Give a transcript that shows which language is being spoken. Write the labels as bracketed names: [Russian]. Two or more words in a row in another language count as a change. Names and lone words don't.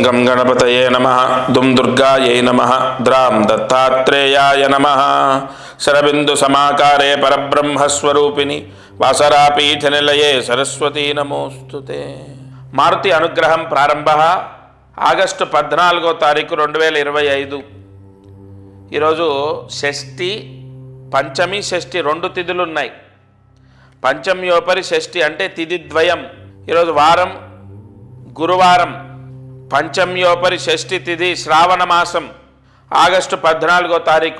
[Sanskrit] गणपतये नमः। दुम दुर्गायै नमः। द्रां दत्तात्रेयाय नमः। शरबिंदु समाकारे परब्रह्मस्वरूपिणि वासरापीठनिलये सरस्वती नमोस्तुते। मारुति अनुग्रहं प्रारंभः [Telugu] ఆగస్టు 14వ తారీఖు 2025. ఈరోజు షష్ఠి, పంచమి, షష్ఠి రెండు తిథులు ఉన్నాయి. పంచమ్యోపరి షష్ఠి అంటే తిథి ద్వయం. ఈరోజు వారం గురువారం. పంచమ్యోపరి షష్ఠి తిథి శ్రావణ మాసం ఆగస్టు 14వ తారీఖు.